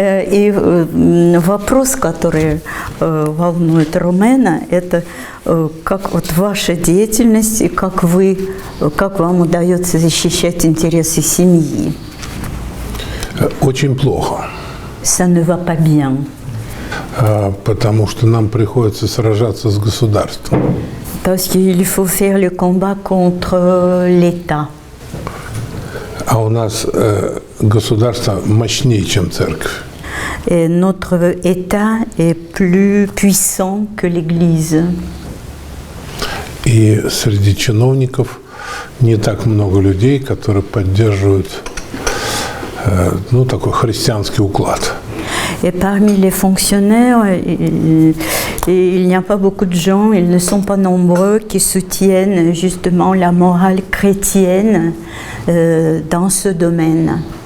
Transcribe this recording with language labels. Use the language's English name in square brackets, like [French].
[Russian] И вопрос, который волнует Ромена, это как вот ваша деятельность и как вам удается защищать интересы семьи. Очень плохо. [French] Ça ne va pas bien. [Russian] Потому что нам приходится сражаться с государством. [French] Parce qu'il faut faire le combat contre l'État. [Russian] А у нас государство мощнее, чем церковь. [French] Et notre État est plus puissant que l'Église. [Russian] И среди чиновников не так много людей, которые поддерживают такой христианский уклад. [French] Et parmi les fonctionnaires, il n'y a pas beaucoup de gens, ils ne sont pas nombreux, qui soutiennent justement la morale chrétienne dans ce domaine.